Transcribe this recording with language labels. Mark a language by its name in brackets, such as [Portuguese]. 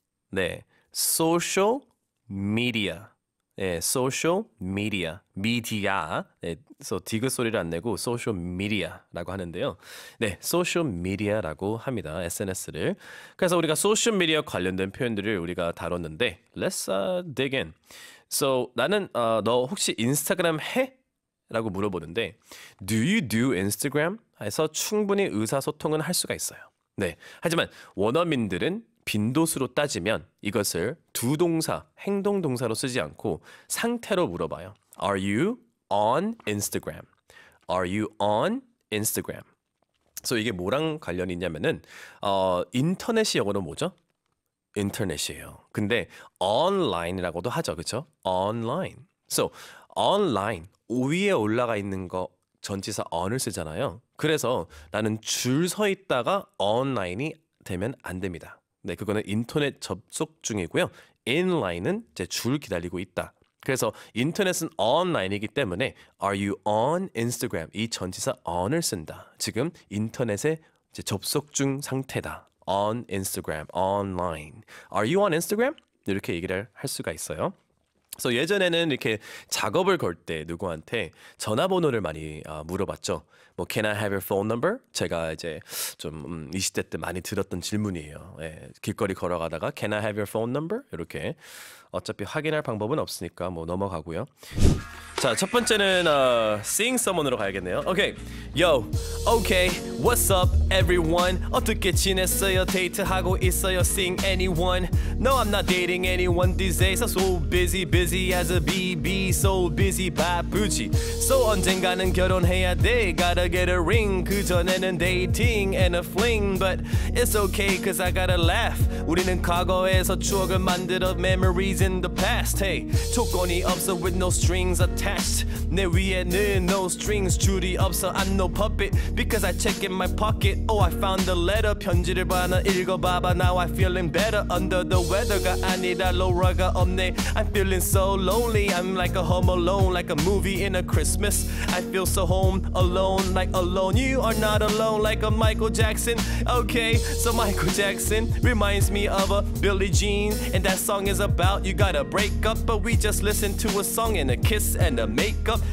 [English] 네, social media. 네, social media, media. [Korean] 네, 그래서 디귿 소리를 안 내고 social media라고 하는데요. 네, social media라고 합니다. SNS를. 그래서 우리가 social media 관련된 표현들을 우리가 다뤘는데, [English] let's dig in. [Korean] So 나는 너 혹시 인스타그램 해? 라고 물어보는데, [English] do you do Instagram? [Korean] 해서 충분히 의사소통은 할 수가 있어요. 네, 하지만 원어민들은 빈도수로 따지면 이것을 두 동사, 행동 동사로 쓰지 않고 상태로 물어봐요. [English] Are you on Instagram? Are you on Instagram? [Korean] 그래서 이게 뭐랑 관련이 있냐면은 인터넷이 영어로 뭐죠? 인터넷이에요. 근데 online이라고도 하죠. 그렇죠? online. So online 위에 올라가 있는 거 전치사 on을 쓰잖아요. 그래서 나는 줄 서 있다가 online이 되면 안 됩니다. 네, 그거는 인터넷 접속 중이고요. inline은 이제 줄 기다리고 있다. 그래서 인터넷은 online이기 때문에 [English] are you on Instagram? [Korean] 이 전치사 on을 쓴다. 지금 인터넷에 이제 접속 중 상태다. [English] on Instagram, online. Are you on Instagram? [Korean] 이렇게 얘기를 할 수가 있어요. 그래서 예전에는 이렇게 작업을 걸 때 누구한테 전화번호를 많이 물어봤죠. [English] 뭐 Can I have your phone number? [Korean] 제가 이제 좀 20대 때 많이 들었던 질문이에요. 예, 길거리 걸어가다가 [English] Can I have your phone number? [Korean] 이렇게 어차피 확인할 방법은 없으니까 뭐 넘어가고요. 자, 첫 번째는 Sing Someone으로 가야겠네요. [English] Okay, yo, okay, what's up, everyone? [Korean] 어떻게 지냈어요? 데이트하고 있어요? [English] Sing anyone? No, I'm not dating anyone these days. I'm so busy, busy as a bee, so busy, [Korean] 바쁘지. So 언젠가는 결혼해야 돼. [English] Gotta get a ring. [Korean] 그 전에는 [English] dating and a fling, but it's okay, cause I gotta laugh. [Korean] 우리는 과거에서 추억을 만들어 [English] memories in the past. Hey, [Korean] 조건이 없어 [English] with no strings attached. [Korean] 내 위에는 [English] no strings [Korean] 줄이 없어. [English] I'm no puppet because I check in my pocket. Oh, I found the letter. [Korean] 편지를 하나 읽어봐봐. [English] Now I'm feeling better. Under the weather [Korean] 가 아니라 로라가 없네. [English] I'm feeling so lonely. I'm like a home alone, like a movie in a Christmas. I feel so home alone, like alone. You are not alone, like a Michael Jackson. Okay, so Michael Jackson reminds me of a Billie Jean, and that song is about you gotta break up, but we just listen to a song and a kiss and a makeup.